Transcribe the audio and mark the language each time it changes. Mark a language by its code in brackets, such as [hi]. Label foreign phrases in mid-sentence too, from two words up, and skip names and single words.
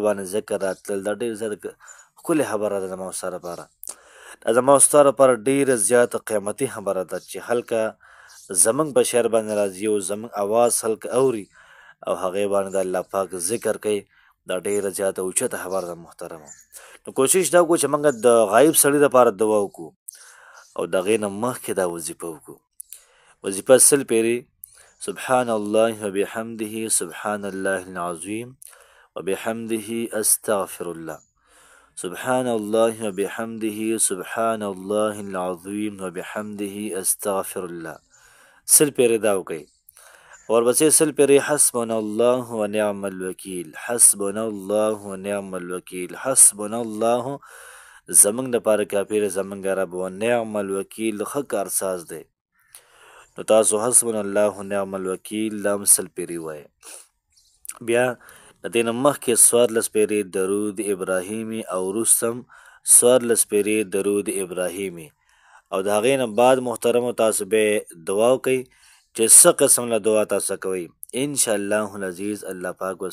[ps] باندې ذکر راتلل دا ډېر زیاته ښکلې خبره ده زما او ستا لپاره دا زما او ستا لپاره ډېره زیاته قیمتي خبره ده چې هلکه زموږ په شعر باندې راځي او زموږ اواز هلکه اوري او هغې باندې د الله پاک ذکر کوي دا ډېره زیاته اوچته خبره ده محترمه نو کوشش دا وکړو چې موږ د غایب سړي لپاره دعا وکړو او د هغې نه مخکې دا وظیفه وکړو وظیفه سل پیرې [ar] سبحان الله وبحمده سبحان الله العظیم وبحمده استغفر الله سبحان الله وبحمده سبحان الله العظیم وبحمده استغفر الله [ps] سل پیرې دا وکړئ ورپسې سل پیرې [ar] حسبنا الله ونعم الوکیل حسبنا الله ونعم الوکیل حسبنا الله [ps] زمونږ دپاره کافي دی زمونږ رب [ar] ونعم الوکیل [ps] ښه کارساز دی نو تاسو [ar] حسبنا الله ونعم الوکیل [ps] دا هم سل پیرې ووایئ بیا د دې نه مخکې څوارلس پیرې درود ابراهیمي او وروسته هم څوارلس پیرې درود ابراهیمي او د هغې نه بعد محترمو تاسو بیا دعا وکئ چې څه قسم له دعا تاسو کوئ [ar] انشاءالله العزیز [ps] الله پاک به